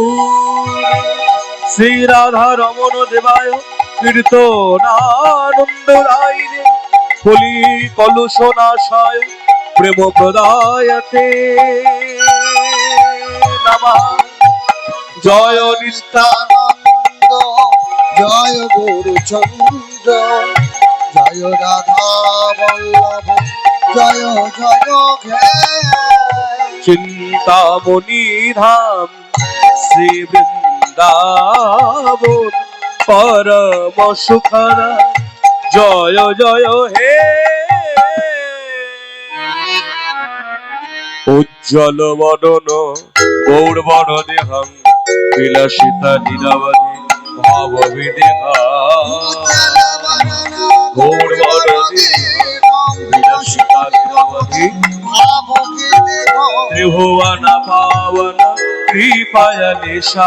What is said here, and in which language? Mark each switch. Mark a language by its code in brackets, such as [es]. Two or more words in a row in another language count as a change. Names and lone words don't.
[sa] श्री राधा रमण देवाय कीर्तनानंददायिने कलि कलुषनाशाय प्रेम प्रदायते नमः। [bn] জয় নিত্যানন্দ জয় গৌরচন্দ্র জয় রাধা বল্লভ জয় জয় হে। চিন্তামণি ধাম শ্রী বৃন্দাবন পরম সুখদ জয় জয় হে। [sa] उज्ज्वल वदन गौरवर देहं विलसिता नीरवधि भाव विदेहा गौरवर देहं विलसिता नीरवधि त्रिभुवन पावन कृपायलेशा